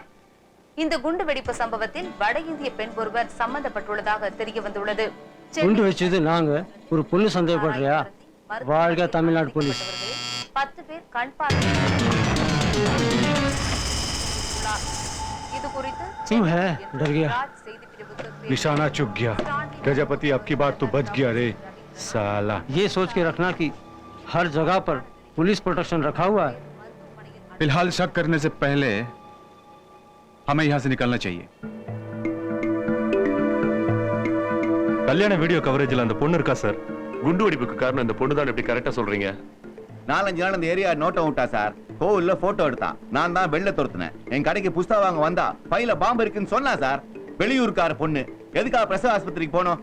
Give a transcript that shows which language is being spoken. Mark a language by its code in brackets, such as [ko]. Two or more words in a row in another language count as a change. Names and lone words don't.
[ta] இந்த குண்டு வெடிப்பு சம்பவத்தில் வட இந்திய பெண் ஒருவர் சம்பந்தப்பட்டுள்ளதாக தெரிய வந்துள்ளது. குண்டு வச்சது நாங்க, ஒரு பொண்ணு சந்தேகப்படுறியா? வாழ்க தமிழ்நாடு போலீஸ். 10 பேர் கண் பார்வை. இது குறித்து [hi] डर गया। निशाना चुक गया। गजपति अब की बार तो बच गया रे साला। ये सोच के रखना कि हर जगह पर पुलिस प्रोटेक्शन रखा हुआ है। फिलहाल शक करने से पहले हमें यहाँ से निकलना चाहिए। [ta] கல்யாண வீடியோ கவரேஜ்ல அந்த பொண்ணு இருக்கா சார். குண்டு வெடிப்புக்கு காரணம் இந்த பொண்ணு தான். எப்படி கரெக்டா சொல்றீங்க? 4-5 நாள் அந்த ஏரியா நோட் அவுட்டா சார். கோவில்ல போட்டோ எடுத்தான். நான் தான் வெளில துரத்துனேன். என் கடைக்கு புஸ்தகம் வாங்க வந்தா பையில பாம்பு இருக்குன்னு சொன்னா சார். வெளியூர்கார பொண்ணு எதுக்காக பிரசவ ஆஸ்பத்திரிக்கு போனோம்?